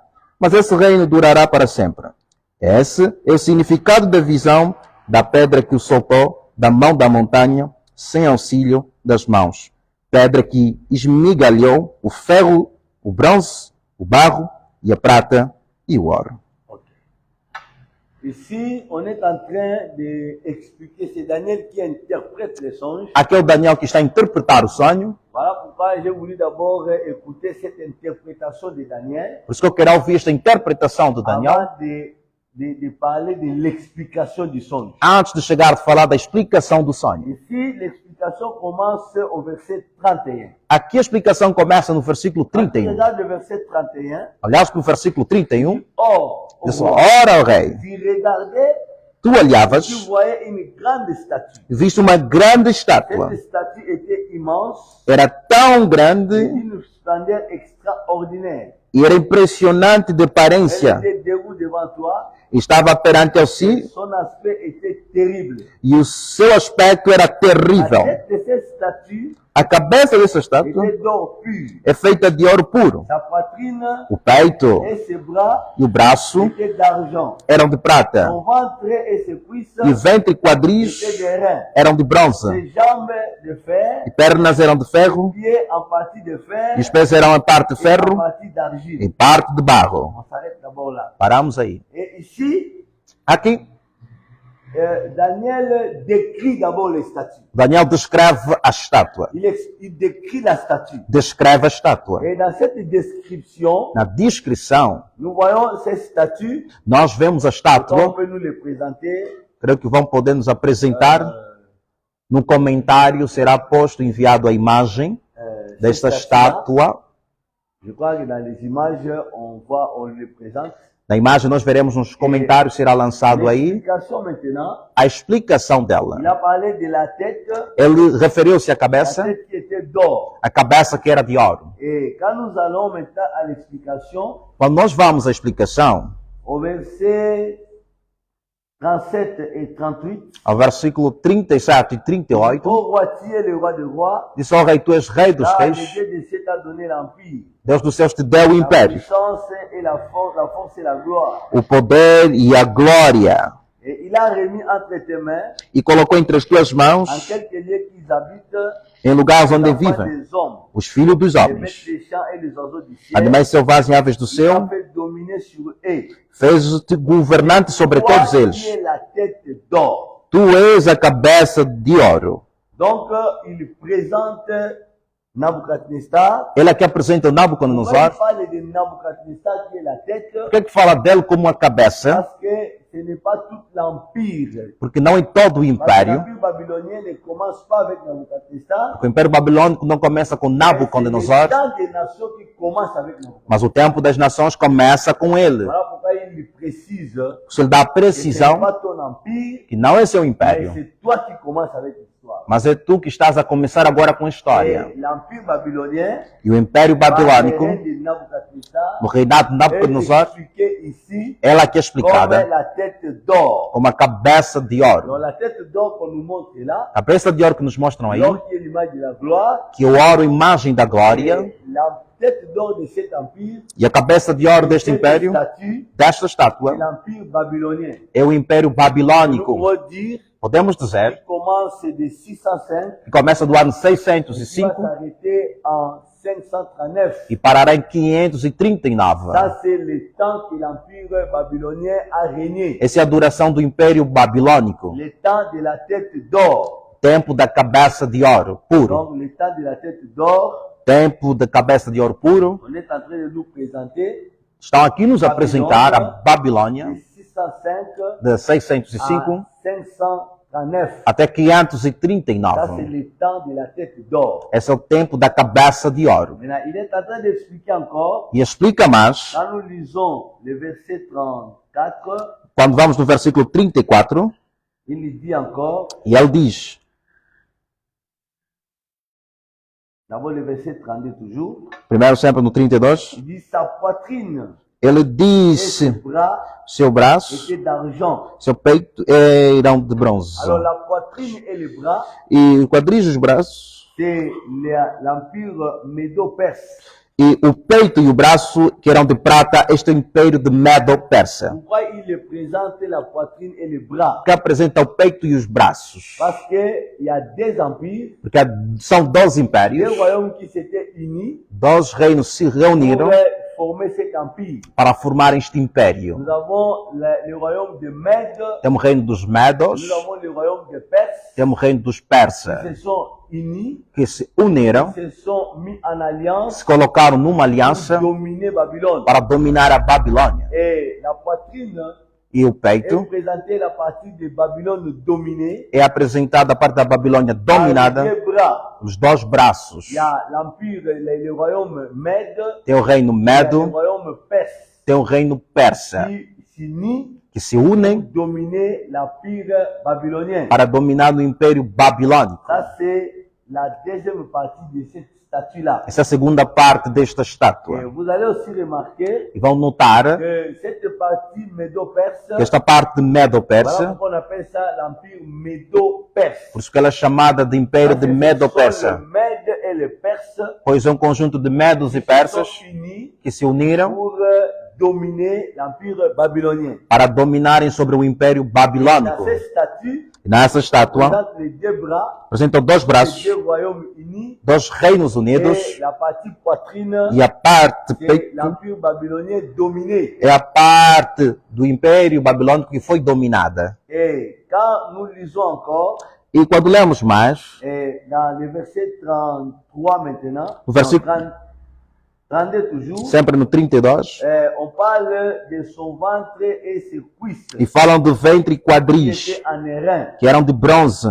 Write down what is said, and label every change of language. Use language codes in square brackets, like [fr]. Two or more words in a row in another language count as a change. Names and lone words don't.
[pt] Mas esse reino durará para sempre. Esse é o significado da visão da pedra que o soltou da mão da montanha, sem auxílio das mãos. Pedra que esmigalhou o ferro, o bronze, o barro e a prata e o ouro. Ok. [fr] Ici, on est en train d'expliquer, c'est Daniel qui interprète les songes. [pt] Aqui é o Daniel que está a interpretar o sonho. [fr] Voilà pourquoi j'ai voulu d'abord écouter cette interprétation de Daniel [pt] Por isso que eu quero ouvir esta interpretação de Daniel [fr] avant de parler de l'explication du songe. [pt] antes de chegar a falar da explicação do sonho. [fr] Ici, l'explication commence au verset 31. [pt] Aqui a explicação começa no versículo [fr] Quand tu [pt] 31. [fr] regardes le verset 31, [pt] Olhaste para o versículo 31, [fr] or, au [pt] diz: [fr] roi, [pt] ora, ó rei, [fr] tu regardais, tu tu [pt] olhavas [fr] voyais une grande statue. [pt] e viste uma grande estátua. [fr] Cette statue était immense, [pt] Era tão grande [fr] d'une splendeur extraordinaire. [pt] e era impressionante de [fr] Elle [pt] aparência. [fr] était debout devant toi, [pt] Estava perante ao si [fr] son aspect était terrible. [pt] e o seu aspecto era [fr] La [pt] terrível. [fr] tête de cette statue [pt] A cabeça dessa estátua [fr] était d'or pur. [pt] é feita de ouro puro. [fr] Sa poitrine [pt] O peito [fr] et ses bras [pt] e o braço [fr] étaient d'argent. [pt] eram de prata. [fr] Son ventre et ses cuisses [pt] E o ventre e quadris [fr] étaient de reins. [pt] eram de bronze. [fr] Ses jambes de fer, [pt] E pernas eram de ferro. [fr] pieds en partie de fer [pt] E os pés eram em parte de [fr] et en [pt] ferro [fr] partie d'argile. [pt] e parte de barro. [fr] On s'arrête d'abord là. [pt] Paramos aí. [fr] Et ici, [pt] Aqui, [fr] Daniel décrit d'abord les statues. [pt] Daniel descreve a estátua. [fr] Il décrit la statue. [pt] Descreve a estátua. [fr] Et dans cette description, [pt] Na descrição, [fr] nous voyons ces statues. [pt] nós vemos a [fr] On [pt] estátua. [fr] peut nous les présenter. [pt] Creio que vão poder nos apresentar. No comentário será posto, enviado a imagem desta [fr] Ces statues-là. [pt] estátua. [fr] Je crois que dans les images, on les présente. [pt] Na imagem nós veremos nos comentários, será lançado aí [fr] L'explication maintenant, [pt] a explicação dela. [fr] il a parlé de la tête [pt] Ele referiu-se à cabeça, [fr] qui était d'or. [pt] a cabeça que era de ouro. [fr] Et quand nous allons maintenant à l'explication, [pt] Quando nós vamos à explicação, [fr] au verset 37 et 38, [pt] ao versículo 37 e 38, [fr] ô roi, tu es le roi des rois, [pt] diz: ó rei, tu és rei dos [fr] car le [pt] reis, [fr] Dieu de cieux t'a donné l'empire, [pt] Deus dos céus te deu o [fr] la [pt] império, [fr] puissance et la force et la gloire. [pt] o poder e a glória, [fr] Et il a remis entre tes mains, [pt] e colocou entre as tuas [fr] en [pt] mãos, [fr] quelques lieux qu'ils habitent, [pt] em lugares [fr] les [pt] onde [fr] enfants [pt] vivem [fr] des hommes, [pt] os filhos dos [fr] les bêtes [pt] homens, [fr] des champs et les oiseaux du ciel. [pt] animais selvagens e aves do [fr] Il a [pt] céu, [fr] fait dominer sur eux. [pt] fez-te governante sobre [fr] Toi, [pt] todos [fr] tu [pt] eles. [fr] es la tête d'or. [pt] Tu és a cabeça de ouro. [fr] Donc, il présente Nabucodonosor. [pt] Ele aqui apresenta [fr] Pourquoi il [pt] Nabucodonosor. [fr] parle de Nabucodonosor qui est la tête? [pt] Por que é que fala dele como a cabeça? [fr] Parce que ce n'est pas tout l'empire. [pt] Porque não é todo o [fr] Parce que [pt] império. [fr] l'empire babylonien ne commence pas avec Nabucodonosor. [pt] O Império Babilônico não começa com [fr] C'est le [pt] Nabucodonosor, [fr] temps des nations qui commence avec Nabucodonosor. [pt] mas o tempo das nações começa com ele. [fr] Voilà pourquoi il précise [pt] Isso lhe dá a [fr] que ce n'est [pt] precisão [fr] pas ton empire, [pt] que não é seu [fr] mais [pt] império, [fr] c'est toi qui commences avec l'histoire. [pt] mas é tu que estás a começar agora com a história. [fr] Et l'empire babylonien, [pt] E o Império [fr] par le [pt] Babilônico, [fr] règne de Nabucodonosor, [pt] no reinado de [fr] est [pt] Nabucodonosor, [fr] expliqué ici [pt] ela aqui é [fr] comme [pt] explicada [fr] la tête d'or. [pt] como a cabeça de [fr] Donc [pt] ouro. [fr] la tête d'or qu'on nous montre là, [pt] A cabeça de ouro que nos mostram aí, [fr] l'or qui est l'image de la gloire, [pt] que o ouro, imagem da glória, [fr] et la tête d'or de cet empire, [pt] e a cabeça de ouro deste [fr] cette [pt] império, [fr] statue, [pt] desta [fr] c'est [pt] estátua, [fr] l'empire babylonien. [pt] é o Império [fr] Nous [pt] Babilônico. [fr] pouvons dire [pt] Podemos dizer [fr] qu'il commence de 605 [pt] que começa do ano [fr] et va [pt] 605 [fr] s'arrêter en 539. [pt] e parará em 539. [fr] Ça, c'est le temps que l'empire babylonien a régné. [pt] Essa é a duração do Império Babilônico. [fr] Le temps de la tête d'or. [pt] Tempo da cabeça de ouro puro. [fr] Donc, le temps de la tête d'or, [pt] Tempo da cabeça de ouro puro. [fr] on est en train de nous présenter [pt] Estão aqui nos apresentar a Babilônia [fr] de 605 [pt] de 605 [fr] à 539. [pt] até [fr] Ça, c'est [pt] 539. [fr] le temps de la tête d'or. [pt] Esse é o tempo da cabeça de ouro. [fr] Maintenant, il est en train d'expliquer encore, [pt] E explica mais, [fr] quand nous lisons le verset 34, [pt] quando vamos no versículo 34, [fr] il dit encore, [pt] e ele diz, [fr] d'abord le verset 32 toujours, [pt] primeiro sempre no 32, [fr] il dit sa poitrine [pt] ele [fr] et ses [pt] disse, [fr] bras [pt] seu braço, [fr] étaient d'argent. [pt] seu peito eram de bronze. [fr] Alors la poitrine et les bras, [pt] E o quadris dos braços, [fr] c'est l'empire médo-perse. [pt] e o peito e o braço, que eram de prata, este é o Império de Medo-Persa, [fr] Pourquoi il présente la poitrine et les bras? [pt] que apresenta o peito e os braços. [fr] Parce qu'il y a deux empires, [pt] Porque são 12 [fr] deux [pt] impérios, [fr] royaumes qui s'étaient unis [pt] 12 reinos se reuniram [fr] pour former cet empire. [pt] para formar este império. [fr] Nous avons le royaume de Mède, [pt] Temos o reino dos Medos, [fr] nous avons le royaume de Perse, [pt] temos o reino dos [fr] qui [pt] persas, [fr] se sont unis, [pt] que se uniram, [fr] qui se sont mis en alliance [pt] se colocaram numa [fr] pour [pt] aliança [fr] dominer Babylone. [pt] para dominar a Babilônia. [fr] Et la poitrine [pt] E o [fr] est [pt] peito [fr] représentée la partie de Babylone dominée [pt] é apresentado a parte da Babilônia [fr] par les [pt] dominada, [fr] deux bras. [pt] os dois braços. [fr] Il y a l'empire, le royaume Mède, [pt] Tem o reino [fr] il y a le [pt] Medo, [fr] royaume Perse, [pt] tem o reino persa, [fr] qui s'unit [pt] que se unem [fr] pour dominer l'empire babylonien. [pt] para dominar o império babilônico. [fr] Ça, c'est la deuxième partie de cette statue-là. [pt] Essa é a segunda parte desta [fr] Et [pt] estátua. [fr] vous allez aussi remarquer [pt] E vão notar [fr] que cette partie médo-perse, [pt] que esta parte [fr] voilà [pt] Medo-Persa, [fr] pourquoi on appelle ça l'empire médo-perse. [pt] por isso que ela é chamada de Império de [fr] Le [pt] Medo-Persa, [fr] Mède et le Perse [pt] pois é um conjunto de medos e [fr] sont [pt] persas [fr] unis [pt] que se uniram [fr] pour dominer l'empire babylonien. [pt] para dominarem sobre o Império [fr] Dans [pt] Babilônico. [fr] cette statue, [pt] E nessa estátua [fr] présente les deux bras, [pt] apresentam dois [fr] les [pt] braços, [fr] deux royaumes unis, [pt] dois reinos unidos, [fr] et la partie poitrine, [pt] e a parte [fr] c'est [pt] peito [fr] l'empire babylonien dominé. [pt] é a parte do Império Babilônico que foi dominada. [fr] Et quand nous lisons encore, [pt] E quando lemos mais, [fr] et dans le verset 33 maintenant, Le verset- 32 toujours, [pt] sempre no 32, [fr] on parle de son ventre et ses cuisses [pt] e falam de ventre e [fr] qui [pt] quadris, [fr] étaient en airain. [pt] que eram de bronze.